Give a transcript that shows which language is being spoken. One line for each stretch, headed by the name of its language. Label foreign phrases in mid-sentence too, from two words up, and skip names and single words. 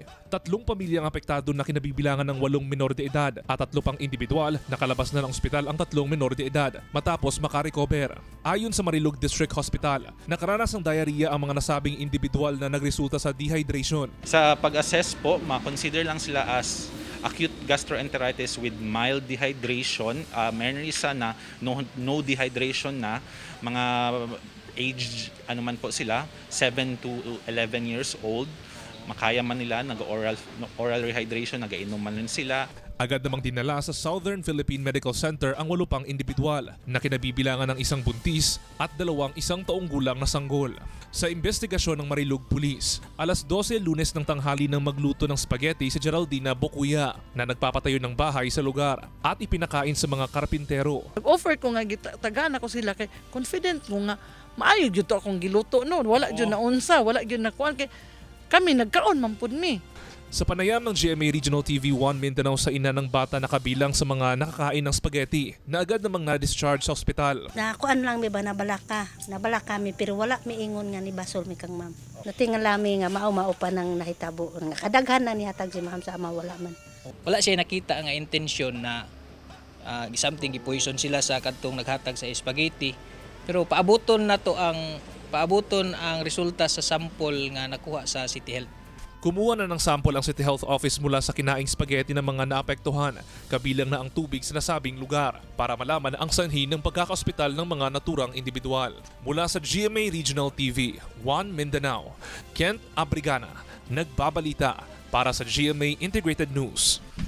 Filipino: 3 pamilyang apektado na kinabibilangan ng 8 menor de edad at 3 pang individual nakalabas na ng ospital ang 3 menor de edad matapos makarecover. Ayon sa Marilog District Hospital, nakaranas ng diarrhea ang mga nasabing individual na nagresulta sa dehydration. Sa pag-assess po, ma-consider lang sila
English: as acute gastroenteritis with mild dehydration.
Filipino: Meron isa na
English: no dehydration
Filipino: na, mga age ano man po sila, 7 to 11
English: years old.
Filipino: Makaya man nila, nag-oral rehydration, nag-inom man rin sila. Agad namang dinala sa Southern Philippine Medical Center ang 8 pang individual na kinabibilangan ng 1 buntis at 2 1 taong gulang na sanggol. Sa investigasyon ng Marilog Police, alas 12 Lunes ng tanghali nang magluto ng spaghetti si Geraldina Bokuya na nagpapatayo ng bahay sa lugar at ipinakain sa mga karpintero.
Cebuano: Nag-offer ko nga tagana ko sila kay confident ko nga maayo gyud to akong giluto noon. Wala gyud na unsa, wala gyud na kuan kay kami nagkaon man pud mi.
Filipino: Sa panayam ng GMA Regional TV 1 Mindanao sa ina ng bata na kabilang sa mga nakakain ng spaghetti na agad namang na-discharge sa ospital.
Cebuano: Nakuan lang mi ba nabalaka mi pero wala mi ingon nga ni basol mi kang ma'am. Natingal lami nga mao pa nang nahitabo nga kadaghan na nihatag si ma'am sa ama wala man. Wala siya nakita nga intensyon na something gipoison sila sa kadtong naghatag sa spaghetti. Pero paabuton ang resulta sa sample nga nakuha sa City Health.
Filipino: Kumuha na ng sample ang City Health Office mula sa kinaing spaghetti ng mga naapektuhan, kabilang na ang tubig sa nasabing lugar para malaman ang sanhi ng pagkakaospital ng mga naturang individual. Mula sa GMA Regional TV 1 Mindanao, Kent Abrigana, nagbabalita para sa GMA Integrated News.